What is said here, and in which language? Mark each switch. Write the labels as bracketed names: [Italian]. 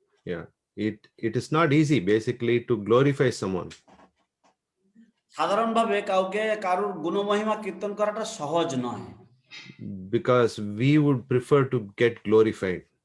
[English] Yeah, it is not easy basically to glorify someone. [Bangla] সাধারণভাবে কাউকে কারুর গুণমহিমা কীর্তন করাটা সহজ নয়, [English] because we would prefer to get glorified.